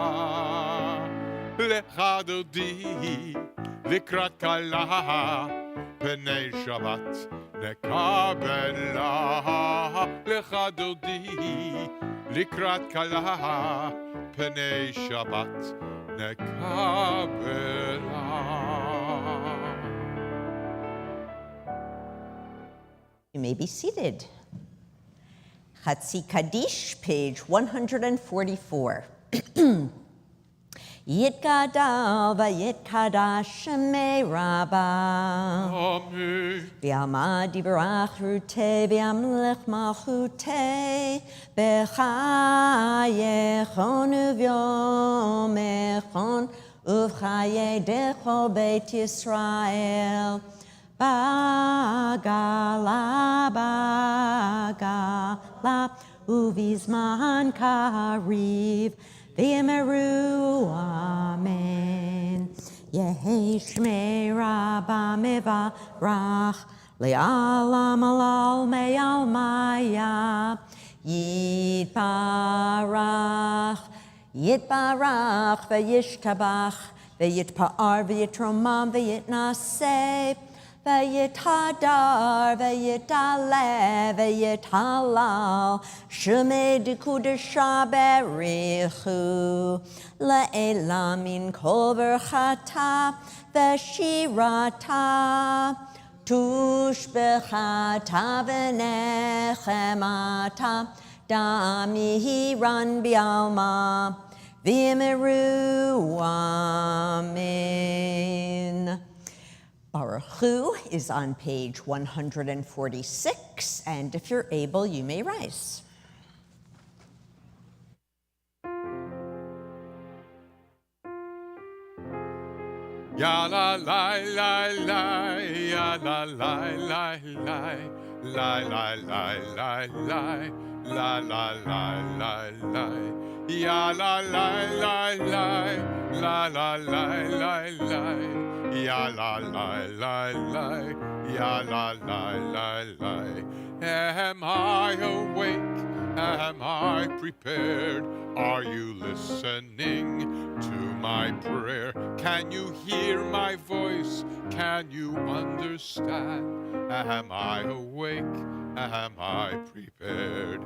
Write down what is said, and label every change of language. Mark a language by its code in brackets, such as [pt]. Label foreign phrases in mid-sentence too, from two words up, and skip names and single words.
[he] לכה דודי, לקראת כלה, פני שבת נקבלה. לכה דודי, לקראת כלה, פני שבת נקבלה. [en] You may be seated. Chatzi Kaddish, page 144. [arc] יתגדל ויתקדש שמה רבא. Amen. בעלמא די ברא כרעותה וימליך מלכותה בחייכון וביומיכון ובחיי דכל בית ישראל. בעגלא, בעגלא, ובזמן קריב, ואמרו אמן. יהא שמה רבא מברך, לעלם ולעלמי עלמיא, יתברך, יתברך, וישתבח, ויתפאר, ויתרומם, ויתנשא, ויתהדר, ויתעלה, ויתהלל, שמה דקודשא בריך הוא, לעלא מן כל ברכתא, ושירתא, תשבחתא ונחמתא, דאמירן בעלמא, ואמרו אמן. [en] Baruch Hu is on page 146, and if you're able, you may rise. Ya la la la la, ya la la la la, la la la la la, la la la la la, ya la la la la, la la la la la, ya la la la la, ya la la la la. Am I awake? Am I prepared? Are you listening to my prayer? Can you hear my voice? Can you understand? Am I awake? Am I prepared?